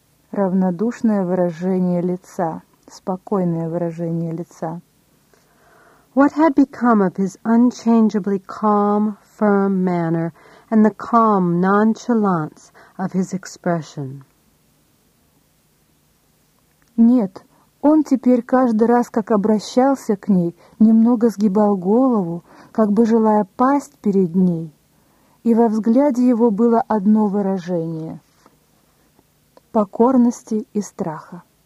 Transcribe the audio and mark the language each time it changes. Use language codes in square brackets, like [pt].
[ru] Равнодушное выражение лица. Спокойное выражение лица. [en] What had become of his unchangeably calm, firm manner and the calm nonchalance of his expression? [ru] Нет, он теперь каждый раз, как обращался к ней, немного сгибал голову, как бы желая пасть перед ней, и во взгляде его было одно выражение — покорности и страха.